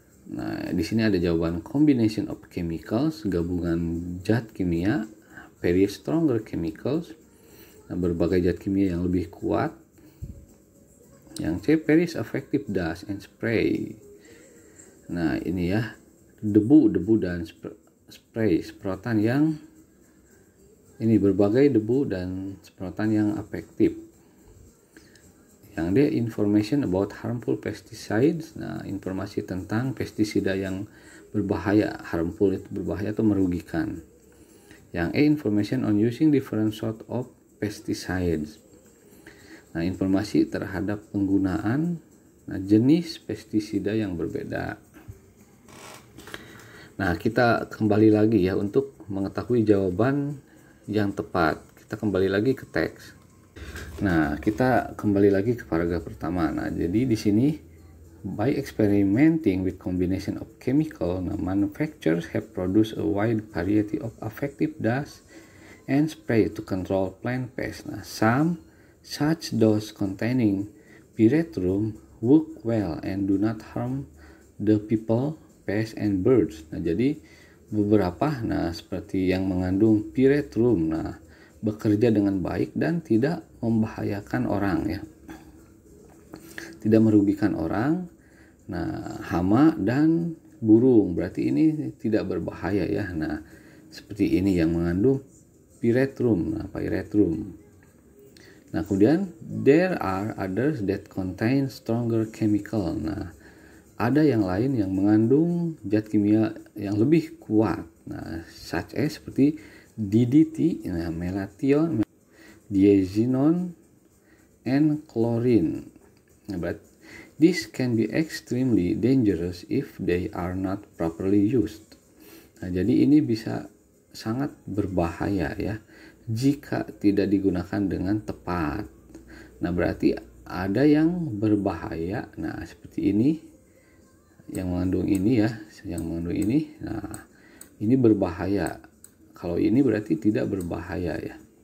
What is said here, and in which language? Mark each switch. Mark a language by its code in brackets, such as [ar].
[id] Nah, di sini ada jawaban [en] combination of chemicals, [id] gabungan zat kimia, [en] very stronger chemicals, [id] berbagai zat kimia yang lebih kuat. Yang C, [en] very effective dust and spray. [id] Nah, ini ya, debu dan semprotan yang ini, berbagai debu dan semprotan yang efektif. Yang D, [en] information about harmful pesticides. [id] Nah, informasi tentang pestisida yang berbahaya, harmful itu berbahaya atau merugikan. Yang E, [en] information on using different sort of pesticides. [id] Nah, informasi terhadap penggunaan jenis pestisida yang berbeda. Nah, kita kembali lagi ya untuk mengetahui jawaban yang tepat. Kita kembali lagi ke teks. Nah, kita kembali lagi ke paragraf pertama. Nah, jadi di sini [en] by experimenting with combination of chemical, manufacturers have produced a wide variety of effective dust and spray to control plant pests. Nah, some such dust containing pyrethrum work well and do not harm the people, pests and birds. [id] Nah, jadi beberapa seperti yang mengandung pyrethrum bekerja dengan baik dan tidak membahayakan orang ya. Tidak merugikan orang. Nah, hama dan burung berarti ini tidak berbahaya ya. Nah, seperti ini yang mengandung pyrethrum. Nah, kemudian [en] there are others that contain stronger chemical. Nah, [id] ada yang lain yang mengandung zat kimia yang lebih kuat. [en] Nah, such as seperti DDT, nah, melathion, diazinon, and chlorine. Nah, but this can be extremely dangerous if they are not properly used. [id] Nah, jadi ini bisa sangat berbahaya ya jika tidak digunakan dengan tepat. Nah, berarti ada yang berbahaya. Nah, seperti ini yang mengandung ini ya, yang mengandung ini. Nah, ini berbahaya. Kalau ini berarti tidak berbahaya ya.